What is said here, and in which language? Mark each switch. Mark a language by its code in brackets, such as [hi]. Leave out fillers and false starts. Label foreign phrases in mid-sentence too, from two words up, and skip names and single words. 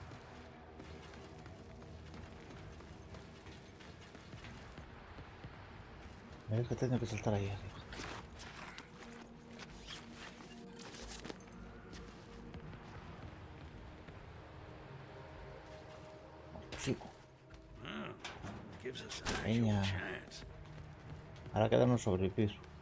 [gl] Mira que teño que saltar aí arriba. Sigo. [en] Well, gives us an actual [gl] Veña. [en] chance. [es] Ahora quedarnos sobrevivir.